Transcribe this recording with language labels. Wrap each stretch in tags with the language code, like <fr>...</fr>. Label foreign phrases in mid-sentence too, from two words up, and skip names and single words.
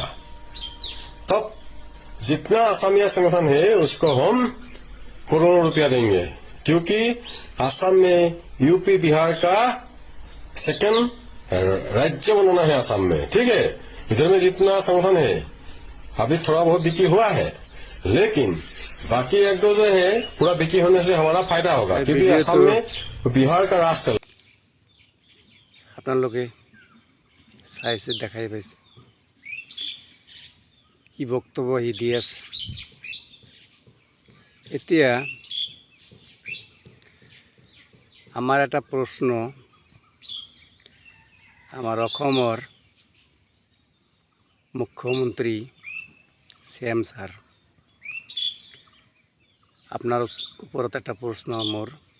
<hi>तब जितना असमिया संगठन है उसको हम करोड़ों रुपया देंगे, क्योंकि असम में यूपी बिहार का सेकंड राज्य बनाना है असम में। ठीक है, इधर में जितना संगठन है अभी थोड़ा बहुत बिक्री हुआ है, लेकिन बाकी एक दो जो है पूरा बिक्री होने से हमारा फायदा होगा, क्योंकि असम में बिहार का राज चल।</hi> <as>আপোনালোকে চাইছে, দেখাই পাইছে কি বক্তব্য সি দি আছে। এতিয়া আমাৰ এটা প্ৰশ্ন, আমাৰ অসমৰ মুখ্যমন্ত্ৰী CM ছাৰ, আপোনাৰ ওপৰত এটা প্ৰশ্ন মোৰ।</as>